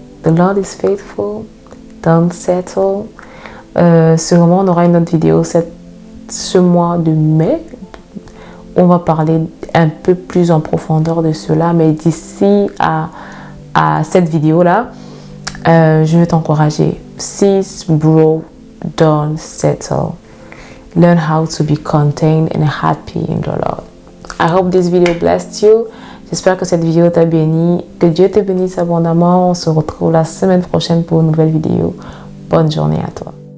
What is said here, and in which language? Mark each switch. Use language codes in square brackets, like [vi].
[en] The Lord is faithful. Don't settle. [fr] Sûrement on aura une autre vidéo ce mois de mai. On va parler un peu plus en profondeur de cela, mais d'ici à cette vidéo-là, je veux t'encourager. [en] Cease, bro, don't settle. Learn how to be contained and happy in the Lord. I hope this video blessed you. [fr] J'espère que cette vidéo t'a béni. Que Dieu te bénisse abondamment. On se retrouve la semaine prochaine pour une nouvelle vidéo. Bonne journée à toi.